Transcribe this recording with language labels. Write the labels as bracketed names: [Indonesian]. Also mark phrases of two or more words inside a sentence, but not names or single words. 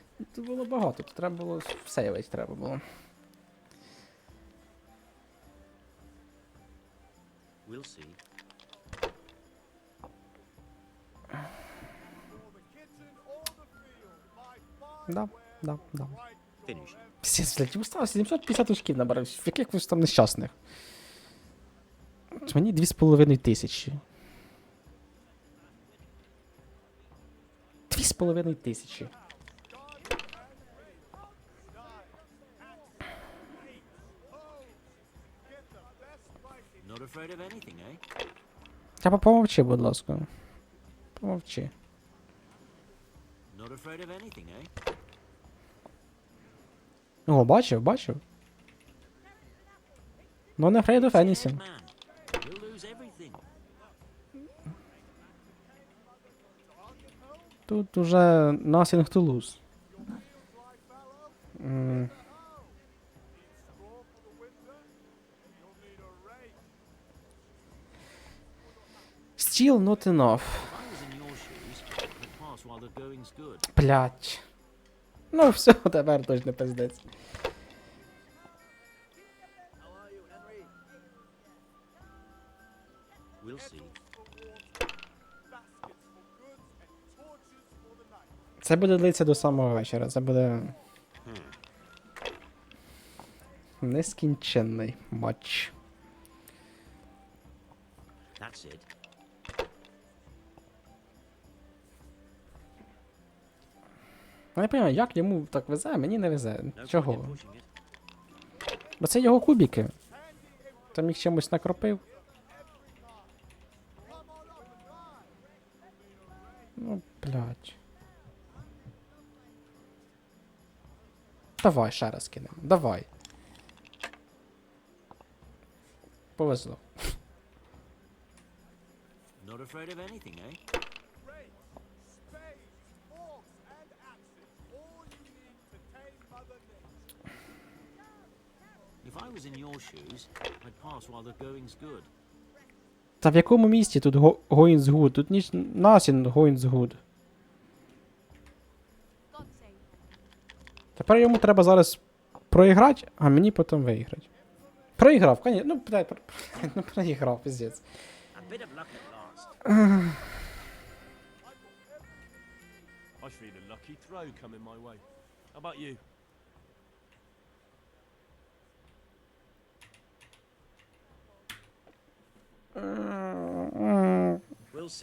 [Ukrainian] Тут було багато, тут треба було сейвити треба було. [English] We'll see. [Ukrainian] Да. [English] Finish. [Ukrainian] Пісець, блядь, йому стало 750 очків набрав. В яких ви ж там нещасних? Мені 2500. 2500. [English] Not afraid of anything, eh? [Ukrainian] Та помовчи, будь ласка. Помовчи. [English] Not afraid of anything, eh? [Ukrainian] О, бачив. Ну, не [English] afraid of anything. Man, you'll lose everything. [Ukrainian] Тут уже [English] nothing to lose. Still not enough. If I was in your shoes, I'd pass while the going's good. [Ukrainian] Блять. Ну все, тепер точно пиздець. [English] We'll see. [Ukrainian] Це буде длитися до самого вечора. Це буде нескінченний матч. [English] That's it. [Ukrainian] Я не розумію, як йому так везе, а мені не везе. [English] No [Ukrainian] Чого? [English] point in pushing it. [Ukrainian] Бо це його кубики. Там їх чимось накропив. Ну, блядь. Давай, ще раз кинемо. Давай. Повезло. [English] Not afraid of anything, eh? If I was in your shoes, I'd pass while the going's good. [Ukrainian] Та в якому місті тут [English] going's good? [Ukrainian] Тут ніч [English] nothing going's good. [Ukrainian] Тепер йому треба зараз проіграти, а мені потім виграти. Проіграв, конечно. Ну, блядь, ну проіграв, пиздець. [English] A bit of luck at last. I feel a lucky throw coming my way. How about you? We'll see.